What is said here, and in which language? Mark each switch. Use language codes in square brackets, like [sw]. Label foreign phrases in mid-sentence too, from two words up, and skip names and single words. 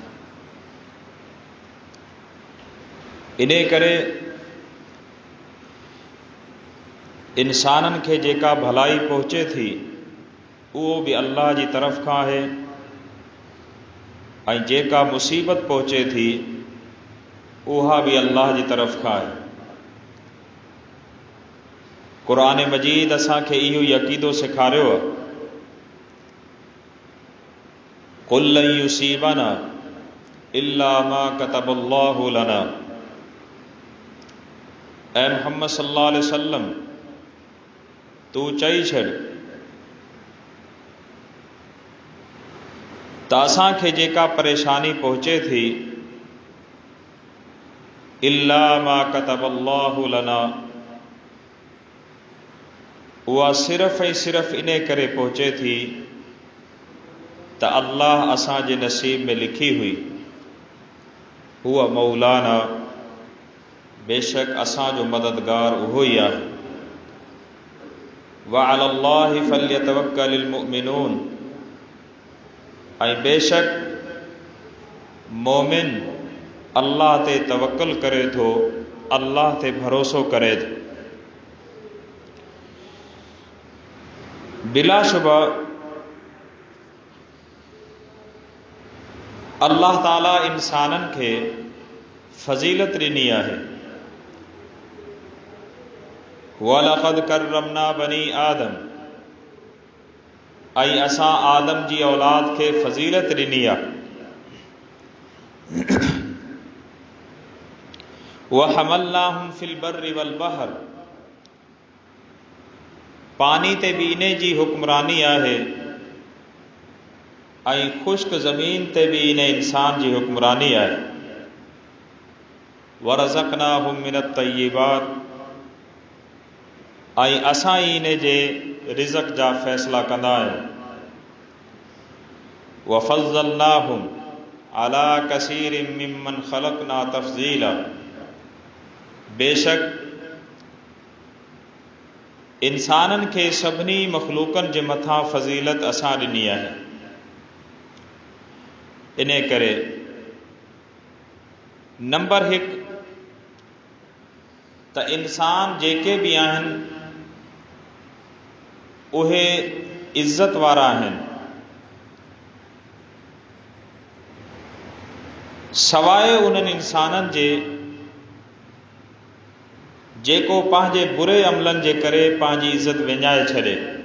[sd] इने करे इंसानन खे जेका भलाई पहुचे थी उहो भी अल्लाह जी तरफ़ खां आहे ऐं जेका मुसीबत पहुचे थी उहा भी अल्लाह जी तरफ़ खां आहे। क़ुरान मजीद असांखे इहो ई अक़ीदो सेखारियो आहे, [ar] قل لن يصيبنا إلا ما كتب الله لنا. [sd] ऐ मुहम्मद [ar] صلى الله عليه وسلم [sd] तू चई छॾ त असांखे जेका परेशानी पहुचे थी [ar] إلا ما كتب الله لنا, [sd] उहा सिर्फ़ ऐं सिर्फ़ इन करे पहुचे थी त अल्लाह असांजे नसीब में लिखी हुई। [ar] هو مولانا, [sd] बेशक असांजो मददगार उहो ई आहे। [ar] وعلى الله فليتوكل المؤمنون, [sd] ऐं बेशक मोमिन अल्लाह ते तवक्कुल करे थो, अल्लाह ते भरोसो करे थो। बिलाशुबा अल्लाह ताला इंसानन खे फजीलत ॾिनी आहे। [ar] ولقد كرمنا بني آدم, [sd] ऐं असां आदम जी औलाद खे फजीलत ॾिनी आहे। [ar] وحملناهم في البر والبحر, [sd] पानी ते भी इन जी हुक्मरानी आहे ऐं खुश्क ज़मीन ते भी इन इंसान जी हुक्मरानी आहे। [ar] ورزقناهم من الطيبات, [sd] ऐं असां ई इन जे रिज़क़ जा फ़ैसला कंदा आहियूं। [ar] وفضلناهم على كثير ممن خلقنا تفضيلا, [sd] बेशक इंसानन खे सभिनी मखलूकन जे मथां फज़ीलत असां ॾिनी आहे। इन करे नंबर 1 त इंसान जेके भी आहिनि उहे इज़्ज़त वारा आहिनि, सवाइ उन्हनि इंसाननि जे जेको पंहिंजे बुरे अमलनि जे करे पंहिंजी इज़्ज़त विञाए छॾे।